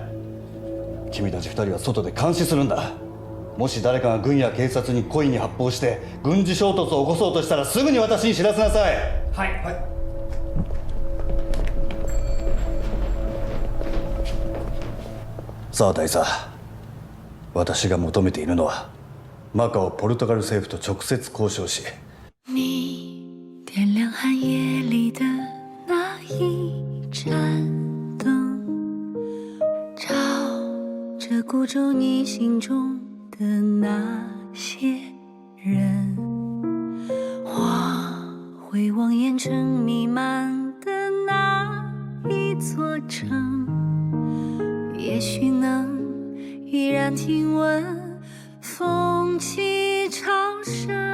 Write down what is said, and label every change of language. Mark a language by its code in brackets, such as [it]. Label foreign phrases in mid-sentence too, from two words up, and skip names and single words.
[ja] 君たち2人は外で監視するんだ。もし誰かが軍や警察に故意に発砲して軍事衝突を起こそうとしたらすぐに私に知らせなさい。はい、はい。さあ大佐、私が求めているのはマカオ・ポルトガル政府と直接交渉し、 [zh] 你点亮寒夜里的那一盏灯，照着孤舟你心中的那些人，我会望眼尘弥漫的那一座城，也许能依然听闻风起潮生。